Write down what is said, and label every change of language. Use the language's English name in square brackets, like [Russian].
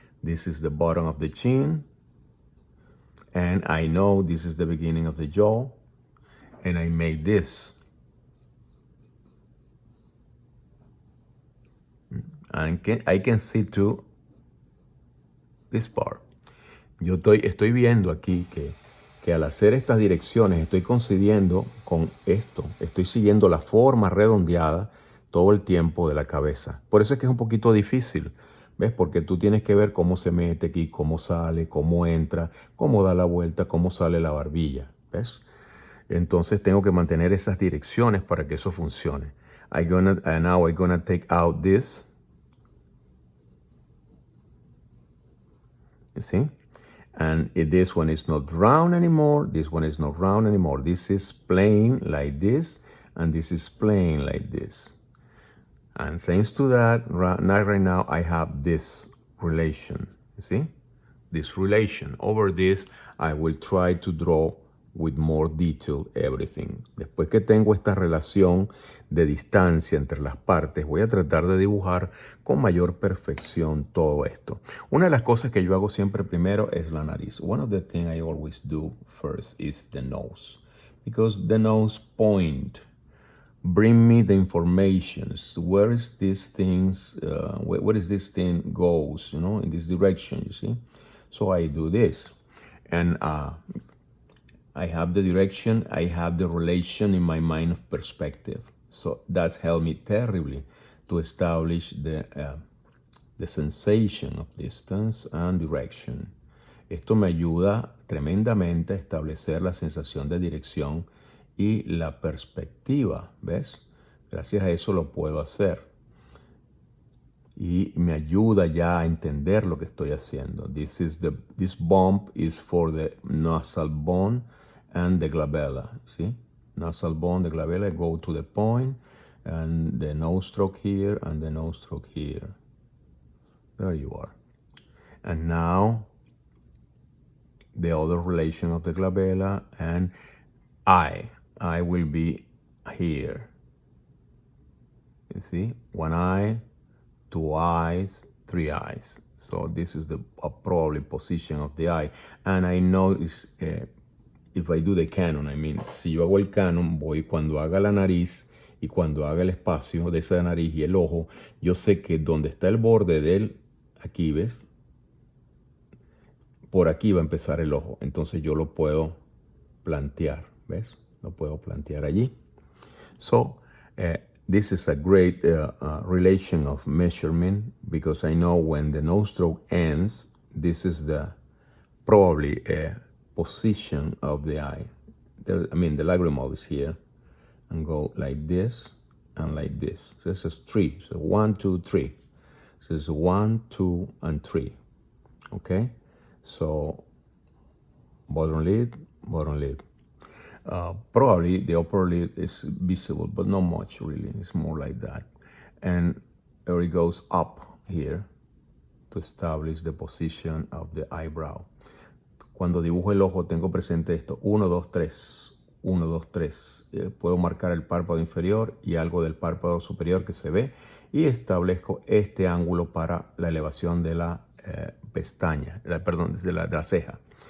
[English] This is the bottom of the chin. And I know this is the beginning of the jaw. And I made this. And I can see too this part. [Spanish] Yo estoy viendo aquí que al hacer estas direcciones estoy coincidiendo con esto. Estoy siguiendo la forma redondeada todo el tiempo de la cabeza. Por eso es que es un poquito difícil, ¿ves? Porque tú tienes que ver cómo se mete aquí, cómo sale, cómo entra, cómo da la vuelta, cómo sale la barbilla, ¿ves? Entonces tengo que mantener esas direcciones para que eso funcione. [English] Now I'm gonna take out this. You see? And this one is not round anymore. This one is not round anymore. This is plain like this, and this is plain like this. And thanks to that, right now I have this relation. You see? This relation. Over this, I will try to draw with more detail everything. [Spanish] Después que tengo esta relación de distancia entre las partes, voy a tratar de dibujar con mayor perfección todo esto. Una de las cosas que yo hago siempre primero es la nariz. [English] One of the things I always do first is the nose. Because the nose point bring me the information. Where is this things, where is this thing goes, you know, in this direction, you see? So I do this. And I have the direction, I have the relation in my mind of perspective. So that's helped me terribly to establish the sensation of distance and direction. [Spanish] Esto me ayuda tremendamente a establecer la sensación de dirección y la perspectiva, ¿ves? Gracias a eso lo puedo hacer. Y me ayuda ya a entender lo que estoy haciendo. [English] This bump is for the nasal bone and the glabella, see? Nasal bone, the glabella, go to the point, and the nose stroke here, and the nose stroke here. There you are. And now, the other relation of the glabella and eye. Eye will be here. You see? One eye, two eyes, three eyes. So this is the probably position of the eye. And I know if I do the canon, I mean, [Spanish] si yo hago el canon, voy cuando haga la nariz y cuando haga el espacio de esa nariz y el ojo, yo sé que donde está el borde del, aquí ves, por aquí va a empezar el ojo. Entonces yo lo puedo plantear, ¿ves? Lo puedo plantear allí. [English] So, this is a great relation of measurement because I know when the nose stroke ends, this is the probably position of the eye. The lagrimal is here and go like this and like this. So this is 3. So 1, 2, 3. So it's 1, 2, and 3. Okay? So bottom lid, bottom lid. Probably the upper lid is visible, but not much really. It's more like that. And there it goes up here to establish the position of the eyebrow. [Spanish] Cuando dibujo el ojo tengo presente esto, 1, 2, 3, 1, 2, 3. Puedo marcar el párpado inferior y algo del párpado superior que se ve y establezco este ángulo para la elevación de la pestaña, perdón, de la ceja.